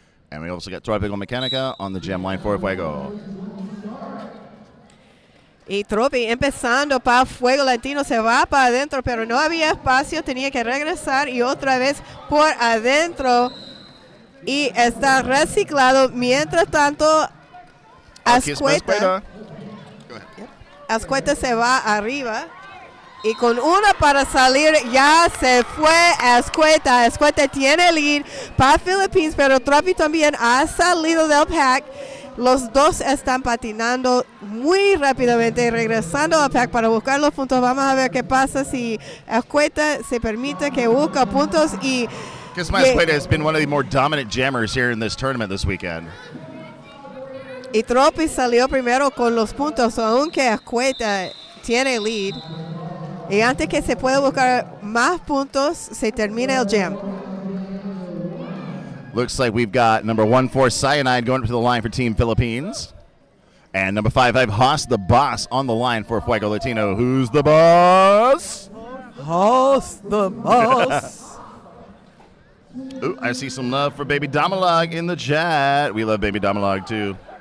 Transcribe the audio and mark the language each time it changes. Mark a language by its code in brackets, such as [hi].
[en] And we also got Tropical Mechanica on the jam line for Fuego. [es] Y Tropi empezando para Fuego Latino, se va para adentro, pero no había espacio, tenía que regresar y otra vez por adentro. Y está reciclado. Mientras tanto, Azcueta se va arriba. Y con una para salir, ya se fue Azcueta. Azcueta tiene lead para Philippines, pero Tropi también ha salido del pack. Los dos están patinando muy rápidamente, regresando al pack para buscar los puntos. Vamos a ver qué pasa si Escueta se permite que busque puntos y... [en] Kiss My Escueta has been one of the more dominant jammers here in this tournament this weekend. [es] Y Tropi salió primero con los puntos, aunque Escueta tiene lead. Y antes que se pueda buscar más puntos, se termina el jam. [en] Looks like we've got number 1-4 Cyanide going up to the line for Team Philippines. And number 5-5 Haas the Boss on the line for Fuego Latino. Who's the boss? Haas the Boss. Ooh, I see some love for Baby Damalog in the chat. We love Baby Damalog too.